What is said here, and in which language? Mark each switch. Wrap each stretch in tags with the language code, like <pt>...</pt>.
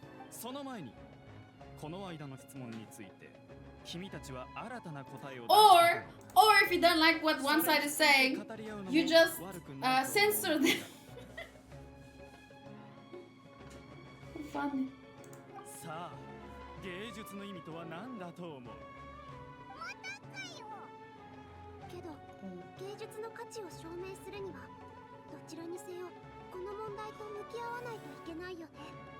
<ja>その前にこの間の質問について君たちは新たな答えを</ja> <en>Or if you don't like what one side is saying, you just censor them. Funny.</en> <ja>さあ芸術の意味とは何だと思う？けど芸術の価値を証明するにはどちらにせよこの問題と向き合わないといけないよね。</ja>